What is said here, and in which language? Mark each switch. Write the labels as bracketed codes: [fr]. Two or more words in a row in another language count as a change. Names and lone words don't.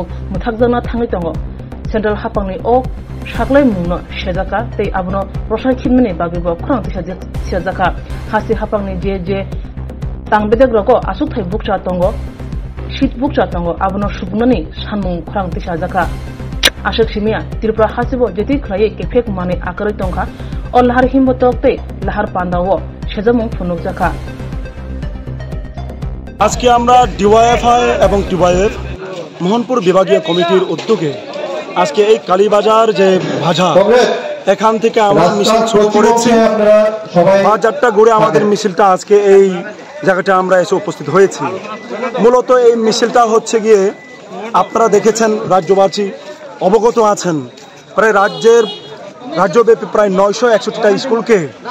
[trp] Muthakjana Thangi Tongo Central Hapangni O Shaklai Mungno Shejaka tei Abno Rosai Khimni Bagibo Khurang Tisajaka Hasti Hapangni JJ Tangbedek Roko Asuk Thai Bukcha Tongo Shit Bukcha Tongo Abno Shubnani Sanmung Khurang Tisajaka Ashok Shimia Tripura Hasibo Jeti Khlaye Kefek Mane Akari Tongkha or Lahar Himbotok tei Lahar Panda wo Shejamung Phunuk Jaka [bn] আজকে আমরা DYFI এবং DYF মোহনপুর বিভাগীয় কমিটির উদ্যোগে আজকে এই কালীবাজার যে বাজার এখান থেকে আমরা মিছিল শুরু করেছি বাজারটা ঘুরে আমাদের মিছিলটা আজকে এই জায়গাটা আমরা এসে উপস্থিত হয়েছি মূলত এই মিছিলটা হচ্ছে গিয়ে আপনারা দেখেছেন রাজ্যবাসী অবগত আছেন প্রায় রাজ্যব্যাপী প্রায় 961টা স্কুলকে